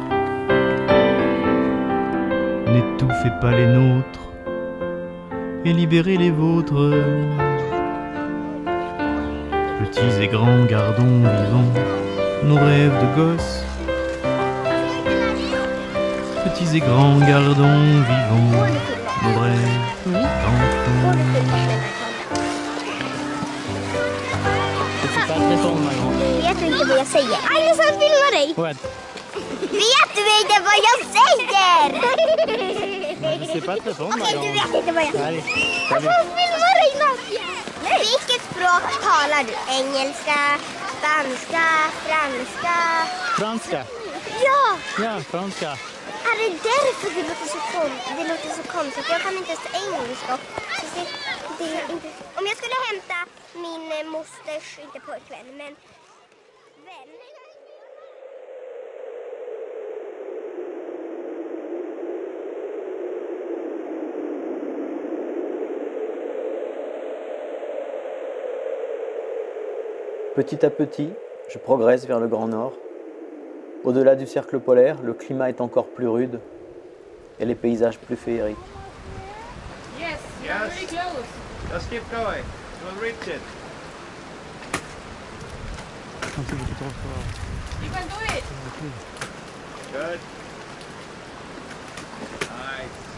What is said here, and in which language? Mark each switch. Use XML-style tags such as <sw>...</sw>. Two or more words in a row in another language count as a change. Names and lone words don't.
<fr>N'étouffez pas les nôtres et libérez les vôtres. Petits et grands, gardons vivants nos rêves de gosses. Petits et grands, gardons vivants nos rêves d'enfants.</fr> <sv>Vet du inte vad jag säger? Andersson filmar dig! Vet du inte vad jag säger? Okej, du vet inte vad jag säger. Andersson filmar dig naken! Vilket språk talar du? Engelska, spanska, franska? Franska? Ja! Ja, franska. Är det därför det låter så konstigt? Jag kan inte ens engelska. Så det är inte... Om jag skulle hämta min mosters, inte pojkvän, men vän.</sv> <fr>Petit à petit, je progresse vers le Grand Nord. Au-delà du cercle polaire, le climat est encore plus rude et les paysages plus féeriques.</fr> <en>Yes, you're very close. Just keep going, we'll reach it. You can do it. Good. Nice.</en>